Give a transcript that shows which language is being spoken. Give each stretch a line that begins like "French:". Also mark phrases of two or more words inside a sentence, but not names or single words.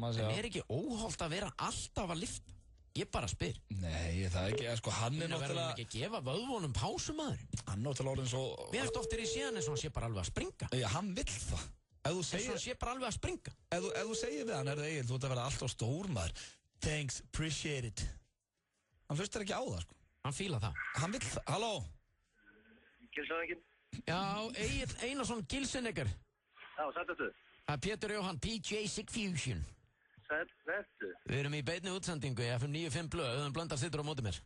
Icelandic: En er ekki óholt að vera alltaf að lifta? Ég bara spyr. Nei, það er ekki, hann er náttúrulega... Verður hann ekki að gefa vöðvunum pásum maður? Hann náttúrulega orðin svo... Mér finnst oft í síðan eins og hann sé bara alveg að springa. Já, hann vill það. Eins og hann sé bara alveg að springa. Ef þú segir við hann, Egill, þú ert að vera alltaf stór maður.
English: Thanks, appreciate it.
Icelandic: Hann hlustar ekki á það, sko. Hann fílar það. Hann vill það. Halló? Gilsennegin. Já, Egill Einarsson Gilsennegar. Já, sætt þetta. Það er Pétur Jóhann, PJ Sigfusion. Sætt þetta. Við erum í beinni útsendingu í FM 95 blöð, Auðun Blöndal situr á móti mér.